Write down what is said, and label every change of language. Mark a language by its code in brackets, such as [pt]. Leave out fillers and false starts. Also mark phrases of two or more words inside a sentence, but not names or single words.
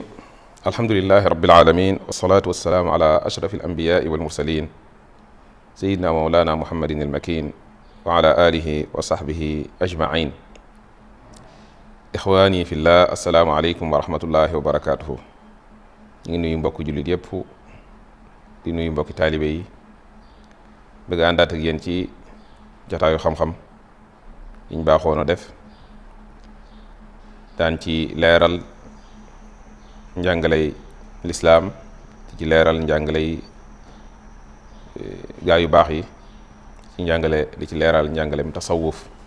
[ar] الحمد لله رب العالمين، والصلاة والسلام على أشرف الأنبياء والمرسلين سيدنا ومولانا محمد المكين وعلى آله وصحبه أجمعين. إخواني في الله، السلام عليكم ورحمة الله وبركاته. [wo] ñu ngi nuyu mbokk jullit yépp di nuyu mbokki taalibe yi, bëgg àndaat ak yéen ci jotaayu xam-xam yiñ baaxoon a def daan ci leeral njàngaley lislaam, ci leeral njàngaley gaa yu baax yi, ci njàngale di ci leeral njàngalem tasawuf.